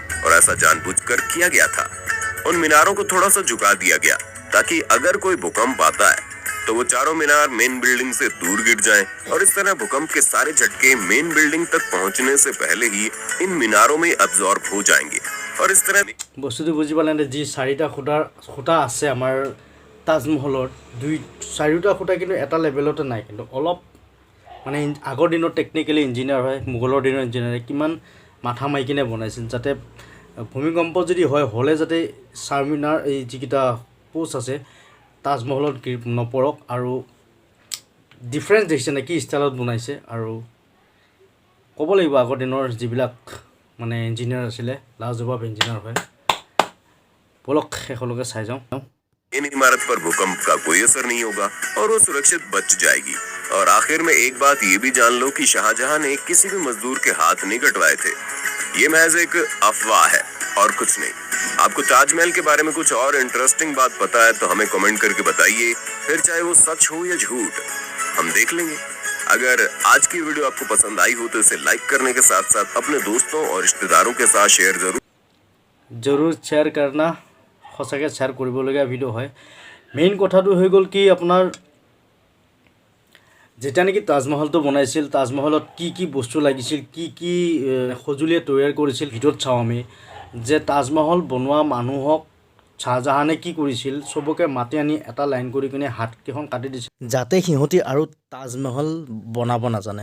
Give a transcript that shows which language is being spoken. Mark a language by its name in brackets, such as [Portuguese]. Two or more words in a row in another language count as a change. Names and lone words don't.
[Hindi] और ऐसा जानबूझकर किया गया था। उन मीनारों को थोड़ा सा झुका दिया गया ताकि अगर कोई भूकंप आता है तो वो चारों मीनार [English] main building [Hindi] से दूर गिर जाएं और इस तरह भूकंप के सारे झटके [English] main building [Hindi] तक पहुंचने से पहले ही इन मीनारों में अब्जॉर्ब हो जाएंगे और इस तरह [Assamese] বস্তুটো বুজি পালে যি চাৰিটা খুঁটা আছে আমাৰ তাজমহলৰ চাৰিটা খুঁটা কিন্তু এটা লেভেলতে নাই, কিন্তু অলপ মানে আগৰ দিনৰ [English] technically engineer [Assamese] হয়, মোগলৰ দিনৰ ইঞ্জিনিয়াৰে কিমান মাথা মাৰি কিনে বনাইছিল যাতে ভূমিকম্প যদি হ'লে যাতে চাৰমিনাৰ এই যিকেইটা পোষ্ট আছে তাজমহলত নপৰক। আৰু ডিফাৰেঞ্চ দেখিছে নে কি ষ্টাইলত বনাইছে। আৰু ক'ব লাগিব আগৰ দিনৰ যিবিলাক মানে ইঞ্জিনিয়াৰ আছিলে লাজবাব ইঞ্জিনিয়াৰ হয়। বলক শেষলৈকে চাই যাওঁ। [Hindi] इन इमारत पर भूकंप का कोई असर नहीं होगा और वो सुरक्षित बच जाएगी। और आखिर में एक बात ये भी जान लो कि शाहजहां ने किसी भी मजदूर के हाथ नहीं कटवाए थे। ये महज एक अफवाह है और कुछ नहीं। आपको ताजमहल के बारे में कुछ और इंटरेस्टिंग बात पता है तो हमें कमेंट करके बताइए, फिर चाहे वो सच हो या झूठ हम देख लेंगे। अगर आज की वीडियो आपको पसंद आई हो तो इसे लाइक करने के साथ साथ अपने दोस्तों और रिश्तेदारों के साथ शेयर जरूर शेयर करना। [Assamese] সঁচাকৈ শ্বেয়াৰ কৰিবলগীয়া ভিডিঅ' হয়। মেইন কথাটো হৈ গ'ল কি আপোনাৰ যেতিয়া নেকি তাজমহলটো বনাইছিল, তাজমহলত কি কি বস্তু লাগিছিল, কি কি সঁজুলিয়ে তৈয়াৰ কৰিছিল ভিডিঅ'ত চাওঁ আমি যে তাজমহল বনোৱা মানুহক শ্বাহজাহানে কি কৰিছিল, চবকে মাতি আনি এটা লাইন কৰি কিনে হাতকেইখন কাটি দিছিল যাতে সিহঁতি আৰু তাজমহল বনাব নাজানে।